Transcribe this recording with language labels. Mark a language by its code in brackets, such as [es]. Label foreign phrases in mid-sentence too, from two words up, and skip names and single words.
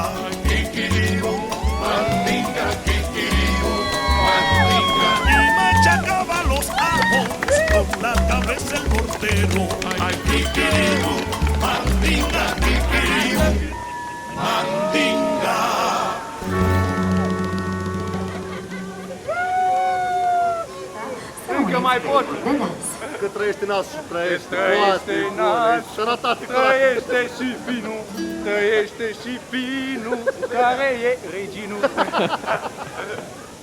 [es] Kikiribo, mandinga, kikiribo, mandinga. Y machacaba los ajos con la cabeza el mortero. Ay, kikiribo, mandinga, kikiribo, mandinga. [ro] Încă mai pot! Că trăiește nasul și trăiește Trăiește nas, sănătate trăiește și vinul, trăiește și vinul, care e reginul.